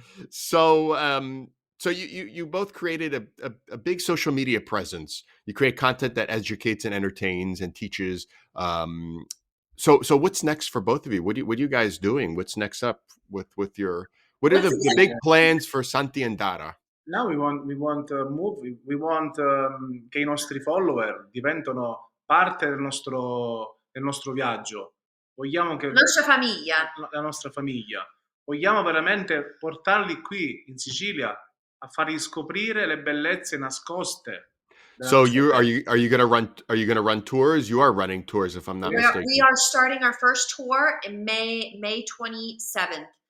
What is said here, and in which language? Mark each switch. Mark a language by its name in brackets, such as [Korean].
[English] So you both created a big social media presence. You create content that educates and entertains and teaches. So what's next for both of you? What are you guys doing? What's next up with your? What are the big plans for Santi and Dara? Now we want to move. We want [Italian] che i nostri follower diventano parte del nostro viaggio. Vogliamo che la nostra famiglia. Vogliamo veramente portarli qui in Sicilia a fargli scoprire le bellezze nascoste. [English] So are you gonna run tours? You are running tours, if I'm not mistaken. We are starting our first tour in May 27th.